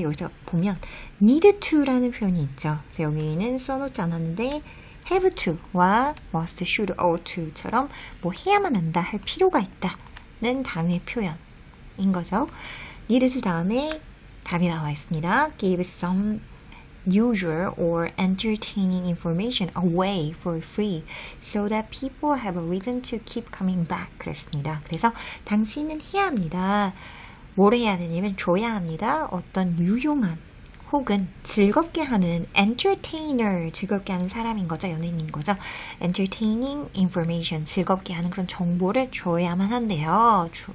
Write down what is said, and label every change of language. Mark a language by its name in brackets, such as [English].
[Korean] 여기서 보면 need to라는 표현이 있죠. 그래서 여기는 써놓지 않았는데 have to와 must, should, ought to처럼 뭐 해야만 한다, 할 필요가 있다는 당위의 표현인 거죠. need to 다음에 답이 나와 있습니다. [English] give some usual or entertaining information away for free so that people have a reason to keep coming back 그랬습니다. [Korean] 그래서 당신은 해야 합니다. 뭘 해야 되냐면 줘야 합니다. 어떤 유용한 혹은 즐겁게 하는 entertainer, 즐겁게 하는 사람인 거죠. 연예인인 거죠. entertaining information, 즐겁게 하는 그런 정보를 줘야만 한대요.